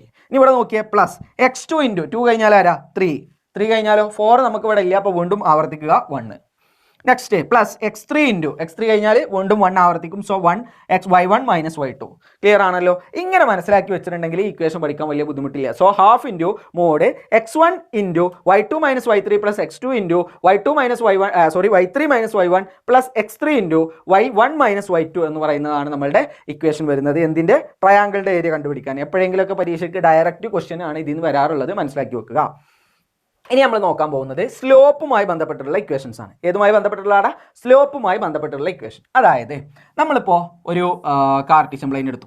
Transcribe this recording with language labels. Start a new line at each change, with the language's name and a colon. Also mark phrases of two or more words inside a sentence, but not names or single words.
Malayalam: ഇനി ഇവിടെ നോക്കിയേ പ്ലസ് x2 × 2 കഴിഞ്ഞാൽ ആരാ? 3 കഴിഞ്ഞാലോ 4 നമുക്ക് ഇവിടെ ഇല്ല, അപ്പോൾ വീണ്ടും ആവർത്തിക്കുക 1.
English: next plus
Malayalam: x3 കഴിഞ്ഞാൽ വീണ്ടും 1 ആവർത്തിക്കും. സോ 1 y1 - y2. ക്ലിയർ ആണല്ലോ? ഇങ്ങനെ മനസ്സിലാക്കി വെച്ചിട്ടുണ്ടെങ്കിൽ ഈ ഇക്വേഷൻ പഠിക്കാൻ വലിയ ബുദ്ധിമുട്ടില്ല. സോ ½ × മോഡ് x1 × y2 - y3 + x2 × y2 - y1 y3 - y1 + x3 × y1 - y2 എന്ന് പറയുന്നതാണ് നമ്മളുടെ ഇക്വേഷൻ വരുന്നത്. എന്തിൻ്റെ? ട്രയാങ്കിളിൻ്റെ ഏരിയ കണ്ടുപിടിക്കാൻ. എപ്പോഴെങ്കിലുമൊക്കെ പരീക്ഷയ്ക്ക്
English: direct question
Malayalam: ആണ് ഇതിൽ നിന്ന് വരാറുള്ളത്, മനസ്സിലാക്കി വെക്കുക. ഇനി നമ്മൾ നോക്കാൻ പോകുന്നത് സ്ലോപ്പുമായി ബന്ധപ്പെട്ടുള്ള ഇക്വേഷൻസ് ആണ്. ഏതുമായി ബന്ധപ്പെട്ടുള്ള? സ്ലോപ്പുമായി ബന്ധപ്പെട്ടുള്ള ഇക്വേഷൻ. അതായത് നമ്മളിപ്പോൾ ഒരു
English: Cartesian plane
Malayalam: എടുത്തു.